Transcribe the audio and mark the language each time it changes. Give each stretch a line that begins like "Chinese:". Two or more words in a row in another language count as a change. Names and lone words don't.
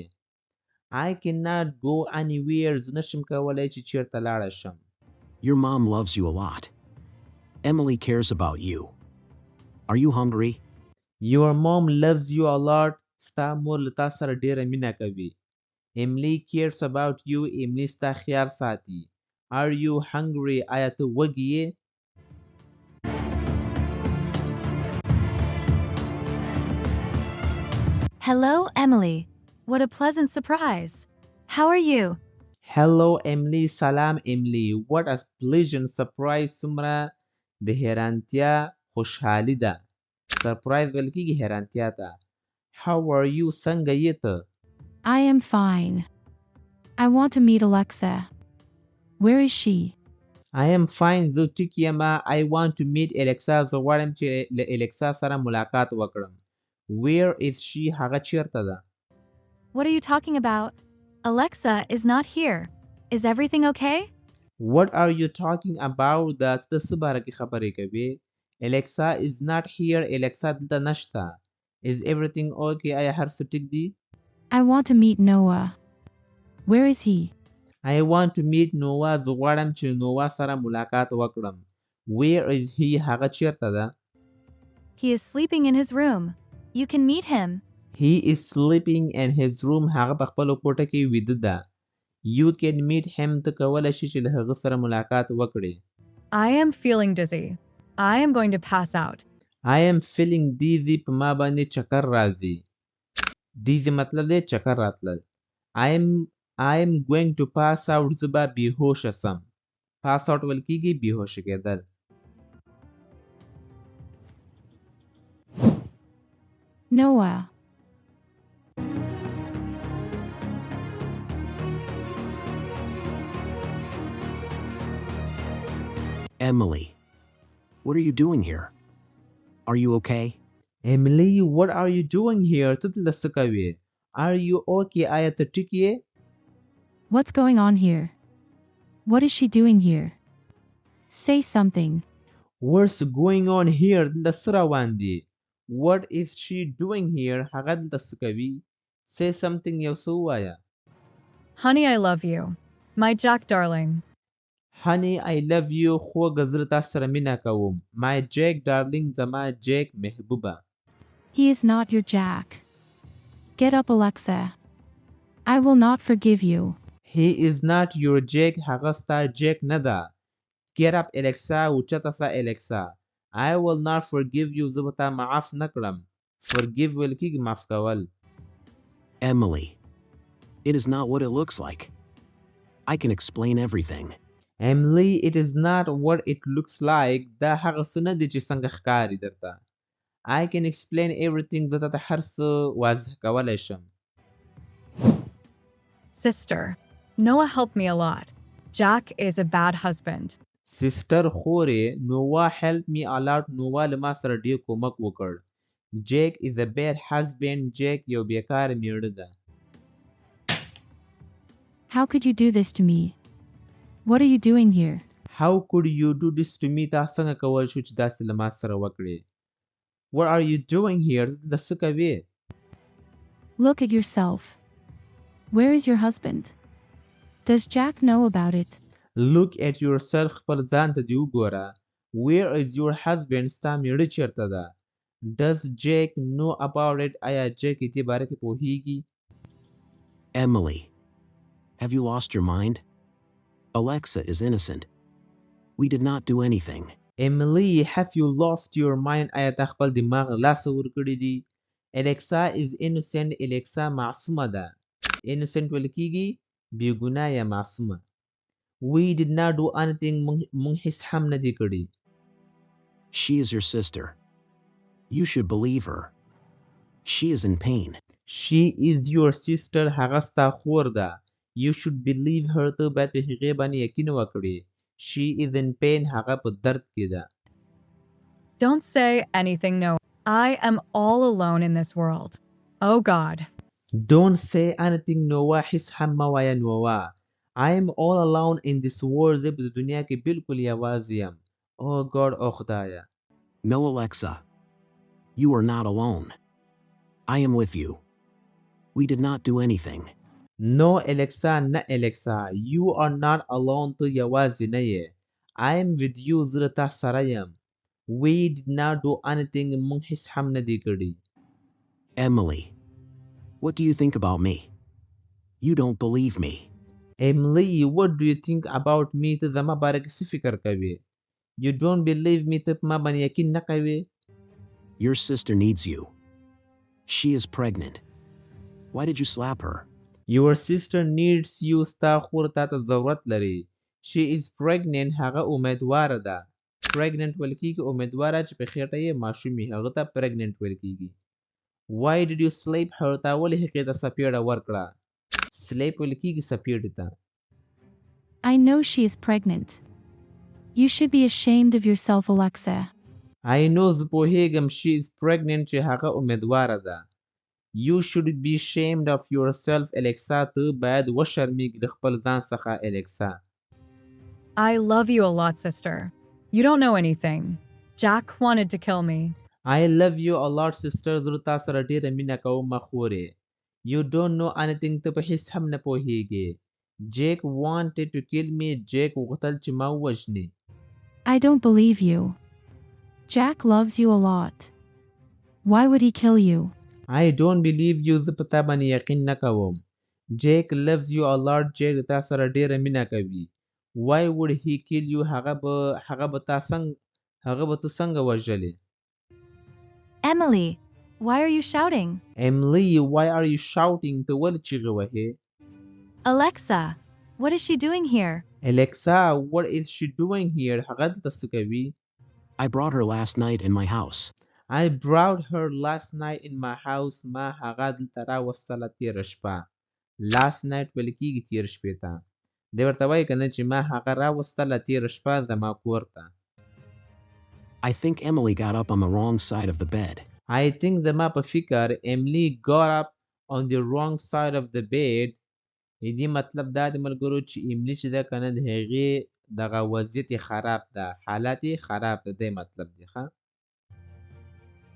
English: I cannot go anywhere.
Pashto: زه نشم کولی چې چیرته لاړه شم.
English: Your mom loves you a lot. Emily cares about you. Are you hungry? Your mom loves you a lot.
Pashto: ستا مور له تا سره ډېره مینه کوي.
English: Emily cares about you. Emily
Pashto: ستا خیال ساتي.
English: Are you hungry?
Pashto: آیا ته وږی یې؟
English: Hello, Emily. What a pleasant surprise. How are you? Hello, Emily. سلام Emily. What a pleasant surprise.
Pashto: څومره د حیرانتیا خوشحالي ده. Surprise ویل کېږي حیرانتیا ته.
English: How are you?
Pashto: څنګه یې ته؟
English: I am fine. I want to meet Alexa. Where is she? I am fine.
Pashto: زه ټیک یم.
English: I want to meet Alexa.
Pashto: زه غواړم چې له Alexa سره ملاقات وکړم.
English: Where is she?
Pashto: هغه چیرته ده؟
English: What are you talking about? Alexa is not here. Is everything okay? What are you talking about?
Pashto: دا ته څه باره کې خبرې کوې؟
English: Alexa is not here.
Pashto: Alexa دلته نشته.
English: Is everything okay?
Pashto: آیا هر څه ټیک دي؟
English: I want to meet Noah. Where is he? I want to meet Noah.
Pashto: زه غواړم چې نووا سره ملاقات وکړم.
English: Where is he?
Pashto: هغه چیرته ده؟
English: He is sleeping in his room. You can meet him. He is sleeping in his room.
Pashto: هغه په خپل کوټه کې ویده ده.
English: You can meet him.
Pashto: ته کولی شې چې له هغه سره ملاقات وکړې.
English: I am feeling dizzy. I am going to pass out. I am feeling dizzy.
Pashto: په ما باندې چکر راځي. Dizzy مطلب دی چکر راتلل.
English: I am going to pass out.
Pashto: زه به بېهوشه سم.
English: Pass out
Pashto: ویل کېږي بېهوشه کېدل.
English: Noah. Emily, what are you doing here? Are you okay? Emily, what are you doing here?
Pashto: ته دلته څه کوې؟
English: Are you okay?
Pashto: آیا ته ټیک یې؟
English: What's going on here? What is she doing here? Say something. What's going on here?
Pashto: دلته څه روان دي؟
English: what is she doing here
Pashto: هغه دلته څه کوي
English: say something
Pashto: یو څه ووایه
English: Honey, I love you. My Jack darling. honey I love you
Pashto: خوږه زه له تا سره مینه کوم
English: my Jack darling
Pashto: زما Jack محبوبه
English: He is not your Jack. Get up, Alexa. I will not forgive you. he is not your Jack
Pashto: هغه ستا Jack نه ده
English: get up Alexa
Pashto: اوچته سه Alexa
English: I will not forgive you
Pashto: زه به تا معاف نه کړم forgive ویل کېږي معاف کول
English: Emily. It is not what it looks like. I can explain everything. Emily it is not what it looks like
Pashto: دا هغه څه نه دي چې څنګه ښکاري درته
English: I can explain everything
Pashto: زه درته هر څه واضح کولی شم
English: Sister. Noah helped me a lot. Jack is a bad husband.
Pashto: sister خورې
English: Noah helped me a lot
Pashto: Noah له ما سره ډېر کومک وکړ
English: Jack is a bad husband
Pashto: Jack یو بیکاره میړه ده
English: How could you do this to me? What are you doing here? How could you do this to me
Pashto: تا څنګه کول شو چې داسې له ما سره وکړې
English: What are you doing here
Pashto: د څه کوې
English: Look at yourself. Where is your husband? Does Jack know about it? Look at yourself
Pashto: خپل ځان ته دې وګوره
English: Where is your husband
Pashto: ستا میړه چېرته ده
English: Does Jack know about it
Pashto: آیا Jack یې دې باره کې پوهیږي
English: Emily. Have you lost your mind? Alexa is innocent. We did not do anything. Emily have you lost your mind
Pashto: آیا تا خپل دماغ له لاسه ورکړی دی
English: Alexa is innocent
Pashto: Alexa معصومه ده innocent ویل کېږي بېګناه یا معصومه
English: We did not do anything
Pashto: مونږ هیڅ هم نه دي کړي
English: She is your sister. You should believe her. She is in pain. She is your sister
Pashto: هغه ستا خور ده
English: You should believe her
Pashto: ته باید په هغې باندې یقین وکړې
English: She is in pain
Pashto: هغه په درد کې ده
English: Don't say anything, Noah. I am all alone in this world. Oh God. Don't say anything Noah
Pashto: هیڅ هم مه وایه Noah
English: I am all alone in this world
Pashto: زه په دنیا کې بالکل یوازې یم
English: Oh God
Pashto: او خدایه
English: No, Alexa. You are not alone. I am with you. We did not do anything.
Pashto: No Alexa نه Alexa
English: You are not alone
Pashto: ته یوازې نه یې
English: I am with you
Pashto: زه له تا سره یم
English: We did not do anything
Pashto: مونږ هیڅ هم نه دي کړي
English: Emily. What do you think about me? You don't believe me. Emily what do you think about me
Pashto: ته زما باره کې څه فکر کوې
English: You don't believe me
Pashto: ته په ما باندې یقین نه کوې
English: Your sister needs you. She is pregnant. Why did you slap her? Your sister needs you
Pashto: ستا خور تا ته ضرورت لري
English: She is pregnant
Pashto: هغه امیدواره ده Pregnant ویل کېږي امیدواره چې په خېټه یې ماشوم وي هغه ته pregnant ویل کېږي
English: Why did you slap her
Pashto: تا ولې هغې ته څپېړه ورکړه Slap ویل کېږي څپېړې ته
English: I know she is pregnant. You should be ashamed of yourself, Alexa. I know
Pashto: زه پوهېږم
English: She is pregnant
Pashto: چې هغه امیدواره ده
English: You should be ashamed of yourself Alexa
Pashto: ته باید وشرمېږي د خپل ځان څخه Alexa
English: I love you a lot, sister. You don't know anything. Jack wanted to kill me. I love you a lot sister
Pashto: زه له تا سره ډېره مینه کوم خورې
English: You don't know anything
Pashto: ته په هیڅ هم نه پوهېږې
English: Jack wanted to kill me
Pashto: Jack غوښتل چې ما ووژني
English: I don't believe you. Jack loves you a lot. Why would he kill you? I don't believe you
Pashto: زه په تا باندې یقین نه کوم
English: Jack loves you a lot
Pashto: Jack د تا سره ډېره مینه کوي
English: Why would he kill you
Pashto: هغه به ته څنګه وژلې
English: Emily, why are you shouting? Emily why are you shouting
Pashto: ته ولې چیغې وهې
English: Alexa, what is she doing here? Alexa what is she doing here
Pashto: هغه دلته څه کوي
English: I brought her last night in my house. I brought her last night in my house
Pashto: ما هغه دلته راوستله تېره شپه
English: last night
Pashto: ویل کېږي تېره شپې ته دی ورته وایي که نه چې ما هغه راوستله تېره شپه زما کور ته
English: I think Emily got up on the wrong side of the bed. I think
Pashto: زما په فکر
English: Emily got up on the wrong side of the bed
Pashto: دې مطلب دا د ملګرو چې ایملی چې ده که نه د هغې دغه وضعیت یې خراب ده حالت یې خراب ده دی مطلب دی ښه